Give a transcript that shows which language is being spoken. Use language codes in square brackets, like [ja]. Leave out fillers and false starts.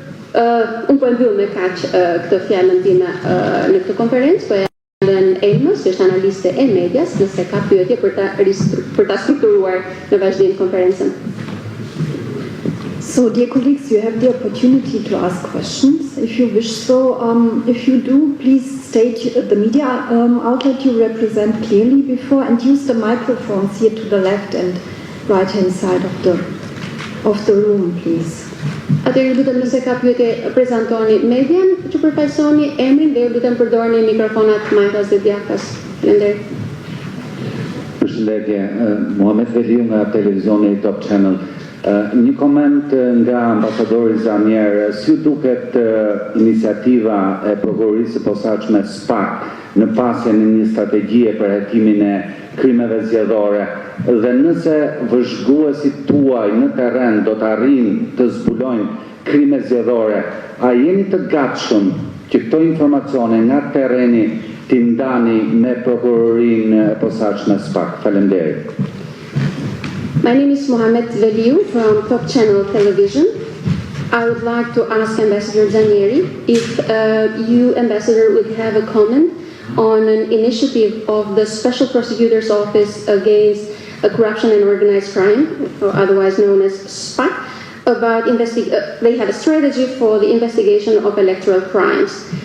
[sq] Unë po e mbyll me kaq këtë fjalën time në këtë konferencë, po Ellen Elmës, që është analiste e medias, nëse ka pyetje për ta strukturuar në vazhdim konferencën. [en] So, dear colleagues, you have the opportunity to ask questions if you wish so. If you do, please state the media outlet you represent clearly before and use the microphones here to the left and right-hand side of the room, please. [sq] Atëherë lutem nëse ka pyetje prezantoni median, që përfaqësoni emrin dhe lutem përdorni mikrofonat majtas dhe djathtas. Faleminderit. përshëndetje, Muhamet Veliu nga televizioni Top Channel. Një koment nga ambasadori Zamier, si duket iniciativa e prokurorisë së posaçme SPAK në pasjen e një strategjie për hekimin e krimeve zgjedhore dhe nëse vëzhguesit tuaj në terren do të arrijnë të zbulojnë krime zgjedhore, a jeni të gatshëm që këto informacione nga terreni t'i ndani me prokurorinë e posaçme SPAK? Faleminderit. [en] My name is Mohamed Veliu from Top Channel Television. I would like to ask Ambassador Zanieri if you, Ambassador, would have a comment on an initiative of the Special Prosecutor's Office against Corruption and Organized Crime, or otherwise known as SPAC, about they have a strategy for the investigation of electoral crimes.